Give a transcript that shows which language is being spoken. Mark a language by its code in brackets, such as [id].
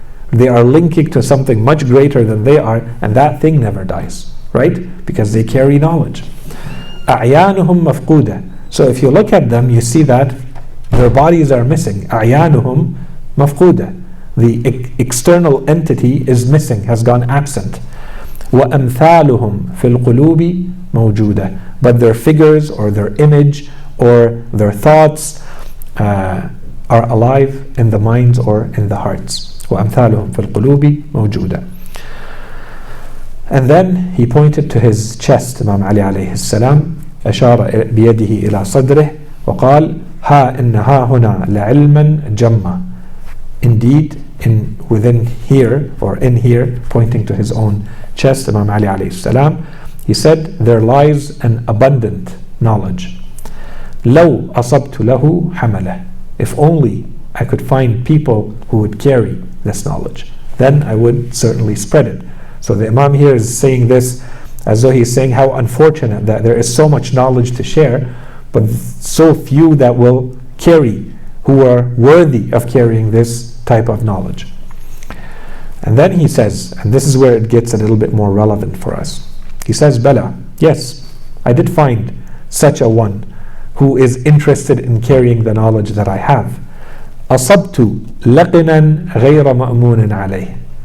[en] They are linking to something much greater than they are, and that thing never dies. Right? Because they carry knowledge. [ar] أعيانهم مفقودة. [en] So if you look at them, you see that their bodies are missing. [ar] أعيانهم مفقودة. [en] The external entity is missing, has gone absent. [ar] وأمثالهم في القلوب موجودة. [en] But their figures or their image or their thoughts are alive in the minds or in the hearts. [ar] وأمثالهم في القلوب موجودة. [en] And then he pointed to his chest, Imam Ali alayhi salam, [ar] أشار بيده إلى صدره وقال ها إنها هنا لعلما جمّا. [en] Indeed, within here or in here, pointing to his own chest, Imam Ali alayhi salam, he said, there lies an abundant knowledge. [ar] لو أصبت له حمله. [en] If only I could find people who would carry this knowledge, then I would certainly spread it. So the Imam here is saying this as though he's saying how unfortunate that there is so much knowledge to share, but so few that will carry, who are worthy of carrying this type of knowledge. And then he says, and this is where it gets a little bit more relevant for us. He says, Bala, yes, I did find such a one who is interested in carrying the knowledge that I have. [ar] أصبت لقنا غير مأمون عليه.